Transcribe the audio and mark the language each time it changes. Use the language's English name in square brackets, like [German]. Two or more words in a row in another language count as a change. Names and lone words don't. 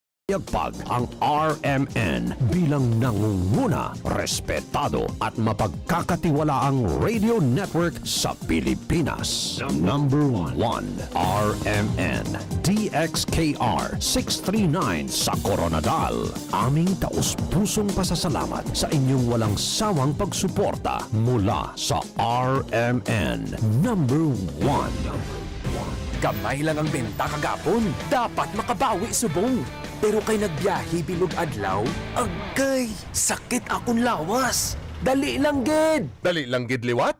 [Filipino] Pag ang RMN bilang nangunguna, respetado at mapagkakatiwalaang radio network sa Pilipinas. Number 1, RMN DXKR 639 sa Coronadal. Aming taus-pusong pasasalamat sa inyong walang sawang pagsuporta mula sa RMN. Number 1. [Hiligaynon] Gamay lang ang benta kagapon. Dapat makabawi subong. Pero kay nagbiyahe bilog adlaw, agay, sakit akong lawas. Dali lang gid. Dali lang gid liwat?